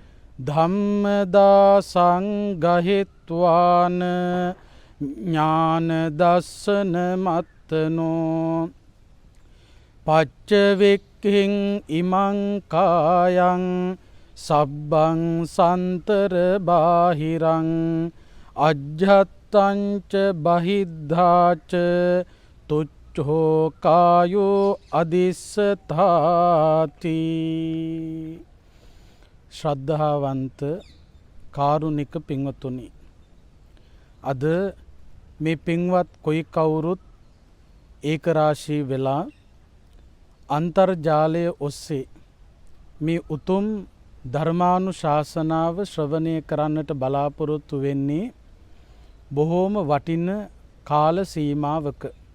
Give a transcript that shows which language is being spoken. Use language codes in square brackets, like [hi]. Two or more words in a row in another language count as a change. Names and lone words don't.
[pi] ධම්මදාසං ගහිත්වාන ඥාන දස්සන මත්තනෝ පච්චවෙක්ඛින් ඉමං කායං සබ්බං සන්තර බාහිරං අජ්ජත්තංච බහිද්ධාච තුච්ඡෝ කායෝ අදිස්සතාති. [si] ශ්‍රද්ධාවන්ත කාරුණික පින්වතුනි, අද මේ පින්වත් කොයි කවුරුත් ඒකරාශී වෙලා අන්තර්ජාලය ඔස්සේ මේ උතුම් ධර්මානුශාසනාව ශ්‍රවණය කරන්නට බලාපොරොත්තු වෙන්නේ බොහෝම වටින කාල සීමාවක.